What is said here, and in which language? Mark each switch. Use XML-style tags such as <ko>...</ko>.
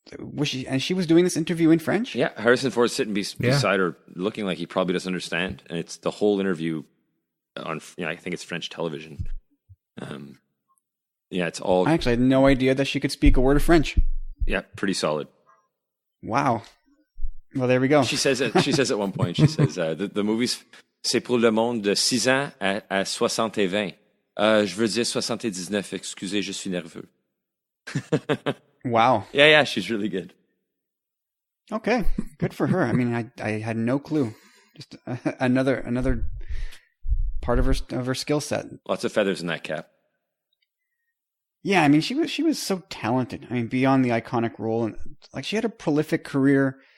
<en>And she was doing this interview in French? Yeah, Harrison Ford's sitting beside her, looking like he probably doesn't understand, and it's the whole interview on, I think it's French television. It's all. I actually had no idea that she could speak a word of French. Yeah, pretty solid. Wow. Well, there we go. She says at one point, she says, the movie's</en> <fr>c'est pour le monde de 6 ans à 60 et 20. Je veux dire 79, excusez, je suis nerveux.</fr> <en>Wow. Yeah, she's really good. Okay, good for her. I mean, I had no clue. Just another part of her skill set. Lots of feathers in that cap. Yeah, I mean, she was so talented. I mean, beyond the iconic role, and like she had a prolific career.</en>